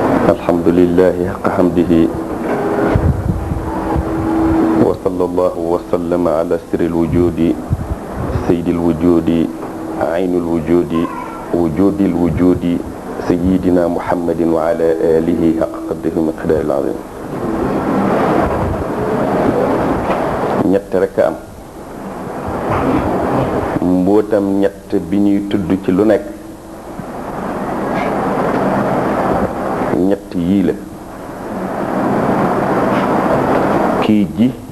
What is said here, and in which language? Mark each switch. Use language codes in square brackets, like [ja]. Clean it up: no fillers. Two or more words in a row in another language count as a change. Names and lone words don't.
[ar] الحمد لله حق حمده وصلى الله وسلم على سر الوجود سيد الوجود عين الوجود وجود الوجود سيدنا محمد وعلى آله حق قدره مقدار العظيم [wo] ñett rek am mbootam ñett bi ñuy tudd ci lu nekk ñett yii la kii ji